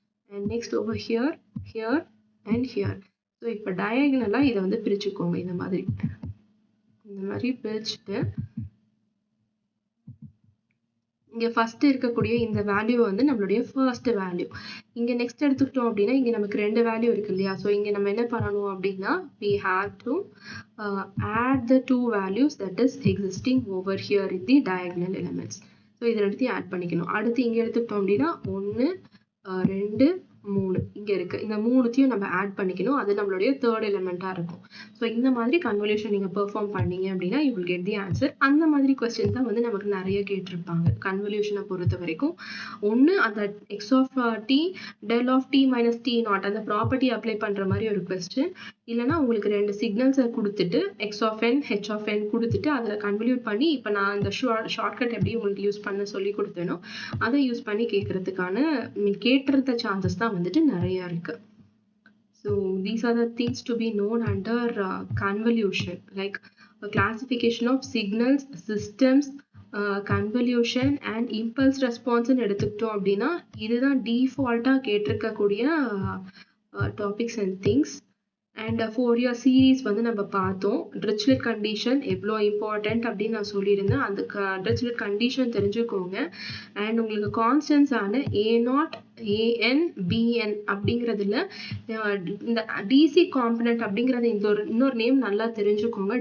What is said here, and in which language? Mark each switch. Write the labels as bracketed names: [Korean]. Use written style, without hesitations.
[Tamil] And next over here, here and here. So இப்போ டயகனலாக இதை வந்து பிரிச்சுக்கோங்க. இந்த மாதிரி பிரிச்சுட்டு இங்கே ஃபர்ஸ்ட் இருக்கக்கூடிய இந்த வேல்யூ வந்து நம்மளுடைய ஃபர்ஸ்ட் வேல்யூ. இங்கே நெக்ஸ்ட் எடுத்துக்கிட்டோம் அப்படின்னா இங்கே நமக்கு 2 வேல்யூ இருக்கு இல்லையா? [English] So இங்கே நம்ம என்ன பண்ணணும் அப்படின்னா we have to add the 2 values that is existing over here in the diagonal elements. [Tamil] So இது ரெண்டுத்தையும் ஆட் பண்ணிக்கணும். அடுத்து இங்கே எடுத்துக்கிட்டோம் அப்படின்னா 1 2 3 இங்கே இருக்கு. இந்த 3த்தையும் நம்ம ஆட் பண்ணிக்கணும். அது நம்மளுடைய தேர்ட் எலிமெண்ட்டாக இருக்கும். ஸோ இந்த மாதிரி கன்வல்யூஷன் நீங்கள் பெர்ஃபார்ம் பண்ணீங்க அப்படின்னா you will get the answer. அந்த மாதிரி கொஸ்டின் தான் வந்து நமக்கு நிறைய கேட்டிருப்பாங்க கன்வல்யூஷனை பொறுத்த வரைக்கும். ஒன்று அந்த X of D del of D minus D not அந்த ப்ராப்பர்ட்டி அப்ளை பண்ணுற மாதிரி ஒரு கொஸ்டின். இல்லைனா உங்களுக்கு 2 சிக்னல்ஸை கொடுத்துட்டு X of n H of n கொடுத்துட்டு அதில் கன்வல்யூட் பண்ணி இப்போ நான் இந்த ஷார்ட்கட் எப்படி உங்களுக்கு யூஸ் பண்ண சொல்லி கொடுத்தேனோ அதை யூஸ் பண்ணி கேட்டுறத சான்சஸ் தான் வந்துட்டு நிறைய இருக்கு. [English] So these are the things to be known under convolution, like a classification of signals, systems, convolution and impulse response ன்னு எடுத்துக்கிட்டோம் அப்படின்னா இதுதான் டிஃபால்ட்டா கேட்டிருக்கக்கூடிய topics and things. [Tamil] And Fourier series வந்து நம்ம பார்த்தோம். ட்ரிச்லெட் கண்டிஷன் எவ்வளோ இம்பார்ட்டன்ட் அப்படின்னு நான் சொல்லியிருந்தேன். அந்த ட்ரிச்லெட் கண்டிஷன் தெரிஞ்சுக்கோங்க. அண்ட் உங்களுக்கு கான்ஸ்டன்ஸ் ஆன A0 AN BN அப்படிங்கிறதுல இந்த டிசி காம்பனண்ட் அப்படிங்கிறது இன்னொரு நேம் நல்லா தெரிஞ்சுக்கோங்க.